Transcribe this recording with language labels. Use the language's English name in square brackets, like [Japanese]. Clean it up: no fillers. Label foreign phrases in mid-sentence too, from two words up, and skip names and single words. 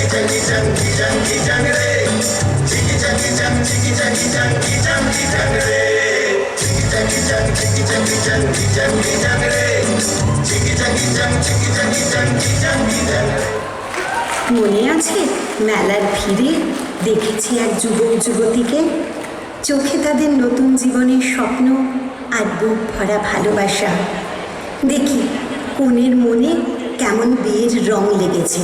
[Bangla] jang re, jiggy jang re, jiggy jang re, jiggy jang re. মনে আছে মেলার ভিড়ে দেখেছি এক যুবক যুবতীকে, চোখে তাদের নতুন জীবনের স্বপ্ন আর বুক ভরা ভালোবাসা। দেখি কনের মনে কেমন বিয়ের রং লেগেছে।